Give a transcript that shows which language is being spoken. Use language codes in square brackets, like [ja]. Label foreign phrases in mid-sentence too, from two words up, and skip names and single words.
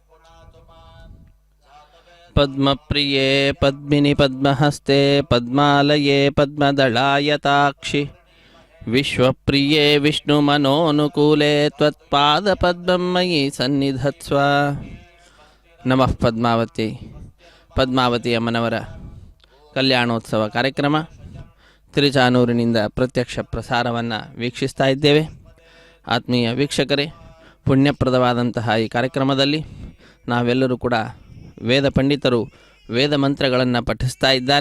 [sa] पद्मप्रिये पद्मिनि पद्महस्ते पद्मालये पद्मदलायताक्षि विश्वप्रिये विष्णुमनोनुकूले त्वत्पादपद्मं मयि सन्निधत्स्व. ನಮಃ ಪದ್ಮಾವತಿ. [kn] ಪದ್ಮಾವತಿ ಅಮ್ಮನವರ ಕಲ್ಯಾಣೋತ್ಸವ ಕಾರ್ಯಕ್ರಮ ತಿರುಚಾನೂರಿನಿಂದ ಪ್ರತ್ಯಕ್ಷ ಪ್ರಸಾರವನ್ನು ವೀಕ್ಷಿಸ್ತಾ ಇದ್ದೇವೆ. ಆತ್ಮೀಯ ವೀಕ್ಷಕರೇ, ಪುಣ್ಯಪ್ರದವಾದಂತಹ ಈ ಕಾರ್ಯಕ್ರಮದಲ್ಲಿ ನಾವೆಲ್ಲರೂ ಕೂಡ ವೇದ ಪಂಡಿತರು ವೇದ ಮಂತ್ರಗಳನ್ನು ಪಠಿಸ್ತಾ ಇದ್ದಾರೆ.